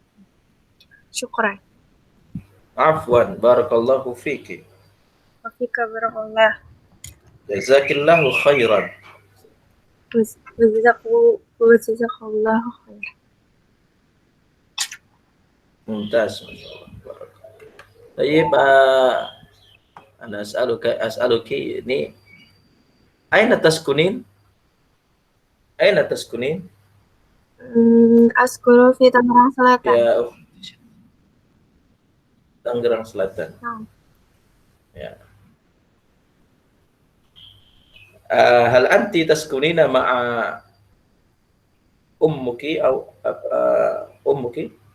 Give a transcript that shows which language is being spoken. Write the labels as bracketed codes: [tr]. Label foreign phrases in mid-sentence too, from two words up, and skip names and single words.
[ar] شكرا. عفوا، بارك الله فيك. وفيك بارك الله. جزاك الله خيرا. وجزاك الله خير. Mumtaz, masyaallah. طيب، أنا أسألك ini أين تسكنين? أين تسكنين? أسكن في تانgerang Selatan. Ya, Tangerang Selatan. نعم. Ya. هل أنت تسكنين مع أمك atau أمك?